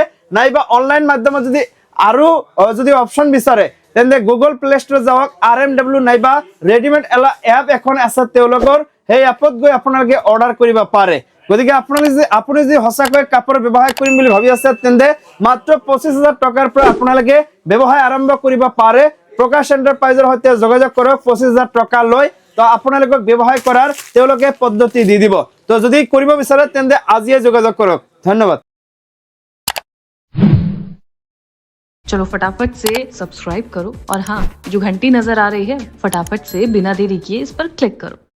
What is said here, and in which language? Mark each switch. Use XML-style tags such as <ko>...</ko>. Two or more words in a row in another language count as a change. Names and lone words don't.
<as>নাইবা অনলাইন মাধ্যমত যদি আৰু যদি অপচন বিচাৰে তেন্তে গুগল প্লে ষ্ট'ৰত যাওক RMW নাইবা ৰেডিমেড এলা এপ এখন আছে তেওঁলোকৰ সেই এপত গৈ আপোনালোকে অৰ্ডাৰ কৰিব পাৰে গতিকে আপুনি যদি সঁচাকৈ কাপোৰ ব্যৱসায় কৰিম বুলি ভাবি আছে তেন্তে মাত্ৰ 25000 টকাৰ পৰা আপোনালোকে ব্যৱসায় আৰম্ভ কৰিব পাৰে প্ৰকাশ এণ্টাৰপ্ৰাইজৰ সৈতে যোগাযোগ কৰক 25000 টকা লৈ তো আপোনালোকক ব্যৱসায় কৰাৰ তেওঁলোকে পদ্ধতি দি দিব তো যদি কৰিব বিচাৰে তেন্তে আজিয়ে যোগাযোগ কৰক ধন্যবাদ</as> <hi>चलो फटाफट से सब्सक्राइब करो और हाँ जो घंटी नजर आ रही है फटाफट से बिना देरी किए इस पर क्लिक करो।</hi>